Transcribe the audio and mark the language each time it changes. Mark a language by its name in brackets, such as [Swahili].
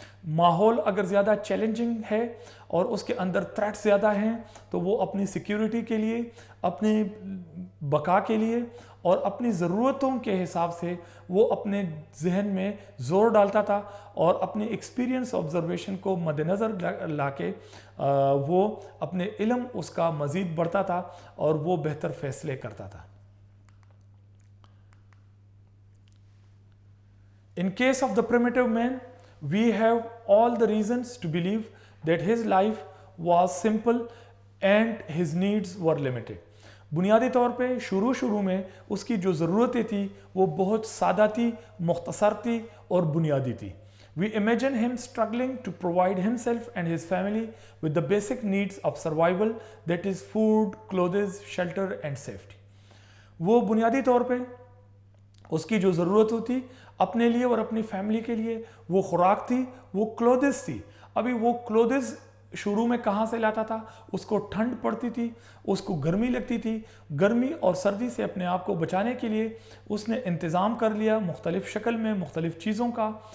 [Urdu] ماحول اگر زیادہ چیلنجنگ ہے اور اس کے اندر تھریٹس زیادہ ہیں تو وہ اپنی سیکیورٹی کے لیے, اپنی بقا کے لیے اور اپنی ضرورتوں کے حساب سے وہ اپنے ذہن میں زور ڈالتا تھا, اور اپنی ایکسپیرینس آبزرویشن کو مد نظر لا کے وہ اپنے علم اس کا مزید بڑھتا تھا اور وہ بہتر فیصلے کرتا تھا. [English] In case of the primitive man, we have all the reasons to believe that his life was simple and his needs were limited. [Urdu] بنیادی طور پہ شروع میں اس کی جو ضرورتیں تھیں وہ بہت سادہ تھی, مختصر تھی اور بنیادی تھی. [English] We imagine him struggling to provide himself and his family with the basic needs of survival, that is food, clothes, shelter and safety. [Urdu] وہ بنیادی طور پہ اس کی جو ضرورت ہوتی اپنے لیے اور اپنی فیملی کے لیے وہ خوراک تھی, وہ کلوتھز تھی. ابھی وہ کلوتھز شروع میں کہاں سے لاتا تھا؟ اس کو ٹھنڈ پڑتی تھی، اس کو گرمی لگتی تھی، گرمی اور سردی سے اپنے آپ کو بچانے کے لیے اس نے انتظام کر لیا مختلف شکل میں مختلف چیزوں کا.